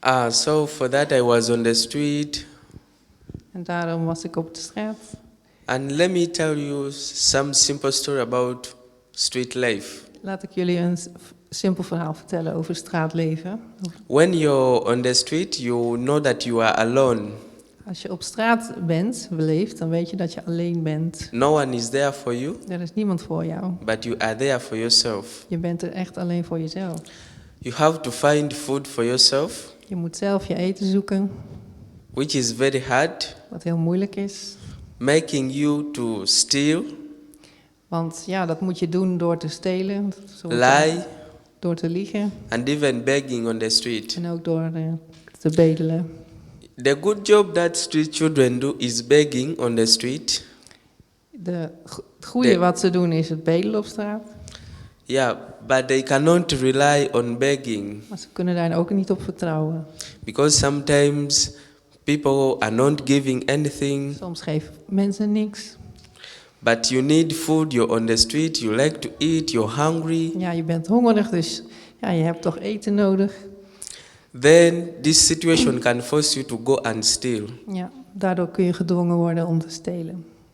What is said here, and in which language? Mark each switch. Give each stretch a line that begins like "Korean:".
English: So for that I was on the street.
Dutch: En daarom was ik op de straat.
English: And let me tell you some simple story about street life.
Dutch: Laat ik jullie een simpel verhaal vertellen over straatleven.
English: When you're on the street, you know that you are alone.
Dutch: Als je op straat leeft, dan weet je dat je alleen bent.
English: No one is there for you.
Dutch: Er is niemand voor jou.
English: But you are there for yourself.
Dutch: Je bent er echt alleen voor jezelf.
English: You have to find food for yourself.
Dutch: Je moet zelf je eten zoeken.
English: Which is very hard.
Dutch: Wat heel moeilijk is.
English: Making you to steal.
Dutch: Want ja, dat moet je doen door te stelen.
English: Lie.
Dutch: Door te liegen.
English: And even begging on the street.
Dutch: En ook door te bedelen.
English: The good job that street children do is begging on the street.
Dutch: Het goede wat ze doen is het bedelen op straat.
English: Yeah, but they cannot rely on begging.
Dutch: Maar ze kunnen daar ook niet op vertrouwen.
English: Because sometimes people are not giving anything.
Dutch: Soms geven mensen niks.
English: But you need food, you're on the street, you like to eat, you're hungry.
Dutch: Ja, je bent hongerig, dus ja, je hebt toch eten nodig.
English: Then this situation can force you to go and steal.
Dutch: Ja, daardoor kun je gedwongen worden om te stelen.